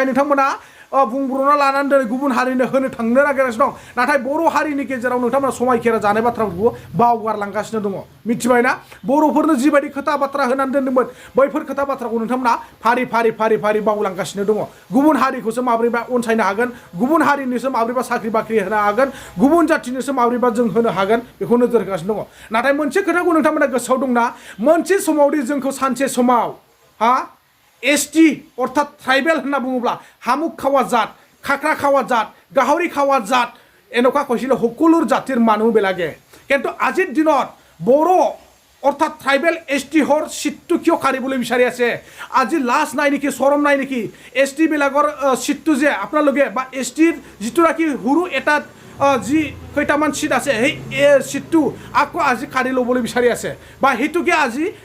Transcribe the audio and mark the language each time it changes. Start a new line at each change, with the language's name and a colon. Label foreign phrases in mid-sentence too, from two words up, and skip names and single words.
Bodo: नोंथांमोना बुंब्रना लानानै दिनै गुबुन हारिनो होनो थांनो नागिरगासिनो दं नाथाय बर' हारिनि गेजेराव नोंथांमोना समायखेरा जानाय बाथ्राफोरखौ बावगारलांगासिनो दङ मिथिबायना बर'फोरनो जिबायदि खोथा बाथ्रा होनानै दोन्दोंमोन बैफोर खोथा बाथ्राखौ नोंथांमोना फारि फारि फारि फारि बावलांगासिनो दङ गुबुन हारिखौसो माबोरैबा अनसायनो हागोन गुबुन हारिनिसो माबोरैबा साख्रि बाख्रि होनो हागोन गुबुन जाथिनिसो माबोरैबा जों होनो हागोन बेखौ नोजोर होगासिनो दङ नाथाय मोनसे खोथाखौ नोंथांमोना गोसोआव दंना मोनसे समावदि जोंखौ सानसे समाव एसटि अर्थात ट्राइबेल होनना बुङोब्ला
Assamese: হামুক খাৱা জাত খাখ্ৰা খাৱা জাত গাহৰী খাৱা জাত এনেকুৱা কৈছিলে সকলোৰ জাতিৰ মানুহ বিলাকে কিন্তু আজিৰ দিনত বড়ো অৰ্থাৎ ট্ৰাইবেল এসটি হৰ সিটটো কিয় কাঢ়িবলৈ বিচাৰি আছে আজি লাজ নাই নেকি শৰম নাই নেকি এসটি বিলাকৰ সিটটো যে আপোনালোকে বা এসটিৰ যিটো নাকি সৰু এটা যি কেইটামান সিট আছে সেই সিটটো আকৌ আজি কাঢ়ি ল'বলৈ বিচাৰি আছে বা সেইটোকে আজি